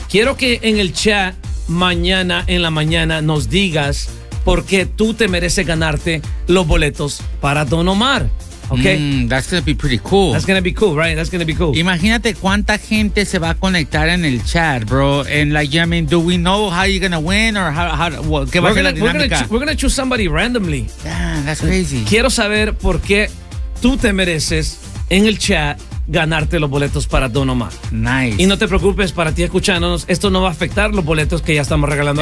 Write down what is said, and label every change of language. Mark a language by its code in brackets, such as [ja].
[es] Quiero que en el chat mañana en la mañana nos digas por qué tú te mereces ganarte los boletos para Don Omar. [en] Okay. That's gonna be pretty cool. That's gonna be cool, right? That's gonna be cool. [es] Imagínate cuánta gente se va a conectar en el chat, bro. [en] And like, yeah, I mean, do we know how you're gonna win or we're gonna choose somebody randomly. Damn, that's crazy. [es] Quiero saber por qué tú te mereces en el chat ganarte los boletos para Don Omar. [en] Nice. [es] Y no te preocupes, para ti escuchándonos, esto no va a afectar los boletos que ya estamos regalando